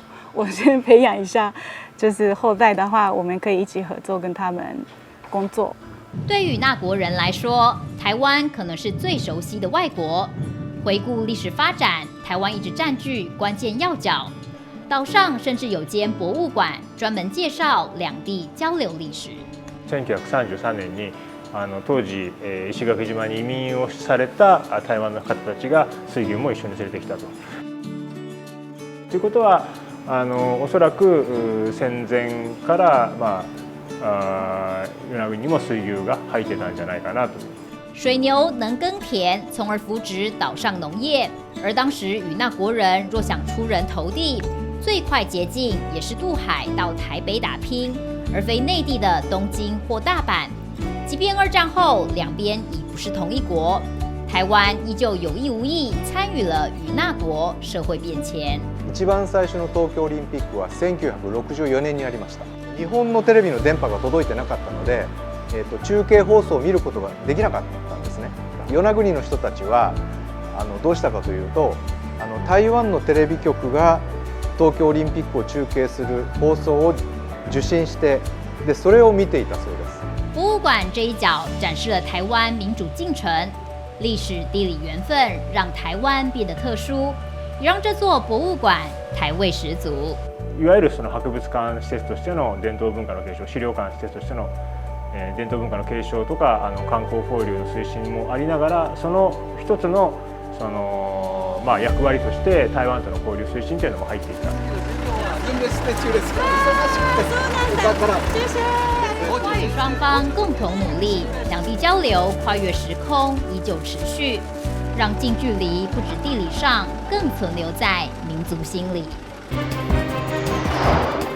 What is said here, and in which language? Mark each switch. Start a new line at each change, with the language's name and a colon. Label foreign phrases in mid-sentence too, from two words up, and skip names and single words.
Chinese: 我先培养一下，就是后代的话，我们可以一起合作，跟他们工作。对于那国人来说，台湾可能是最熟悉的外国。回顾历史发展，台湾一直占据关键要角。岛上甚至有间博物馆专门介绍两地交流历史。
Japanese: 1933年に当時、石垣島に移民をされた台湾の方たちが水牛も一緒に連れてきたと。ということはおそらく戦前から、与那国にも水牛が入ってたんじゃないかなと。
Chinese: 水牛能耕田，从而扶植岛上农业。而当时与那国人若想出人头地，最快捷径也是渡海到台北打拼，而非内地的东京或大阪。即便二战后两边已不是同一国，台湾依旧有意无意参与了与那国社会变迁。
Japanese: 一番最初の東京オリンピックは1964年にありました。日本のテレビの電波が届いてなかったので、中継放送を見ることができなかったんですね。与那国の人たちはどうしたかというと、台湾のテレビ局が東京オリンピックを中継する放送を受信して、でそれを見ていたそうです。
Chinese: 博物馆这一角展示了台湾民主进程，历史地理缘分让台湾变得特殊，也让这座博物馆台味十足。
Japanese: いわゆるその博物館施設としての伝統文化の継承、資料館施設としての伝統文化の継承とか観光交流の推進もありながら、その一つの役割として台湾との交流推進というのも入っていた。
Chinese: 华语双方共同努力，两地交流跨越时空依旧持续，让近距离不止地理上，更存留在民族心里。